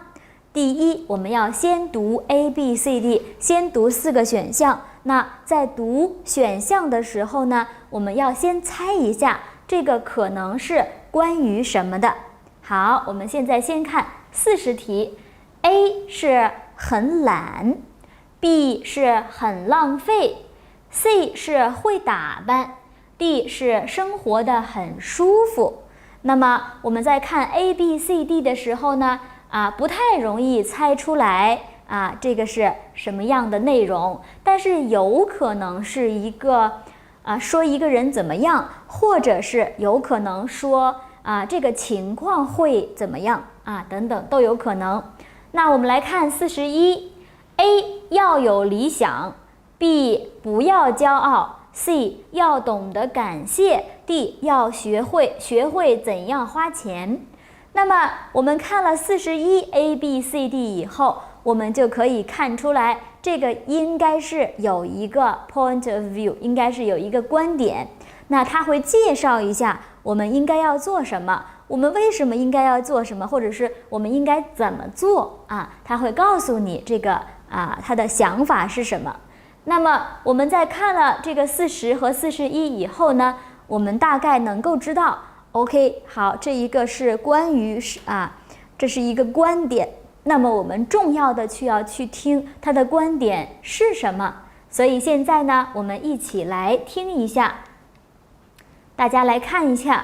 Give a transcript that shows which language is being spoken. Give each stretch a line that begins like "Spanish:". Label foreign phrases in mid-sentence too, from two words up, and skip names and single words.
Chinese: 第一，我們要先讀 A、B、C、D， 先讀4個選項。那在讀選項的時候呢，我們要先猜一下這個可能是關於什麼的。好，我們現在先看40 題。A 是很懶， B 是很浪費， C 是會打扮， D 是生活得很舒服。那麼我們在看 A、B、C、D 的時候呢不太容易猜出來這個是什麼樣的內容，但是有可能是一個說一個人怎麼樣，或者是有可能說這個情況會怎麼樣等等都有可能。那我們來看41。 A 要有理想， B 不要驕傲， C 要懂得感謝， D 要學會怎樣花錢。那麼我們看了41 A、B、C、D 以後，我們就可以看出來這這個應該是有一個
English: point of view，
Chinese: 應該是有一个观点。那他会介绍一下我们应该要做什么，我们为什么应该要做什么，或者是我们应该怎么做啊？他会告诉你这个他的想法是什么。那麼我們在看了這個40和41以後呢，我們大概能夠知道 OK 好，這一個是關於這是一個觀點，那麼我們重要的要去聽它的觀點是什麼。所以現在呢，我們一起來聽一下，大家來看一下。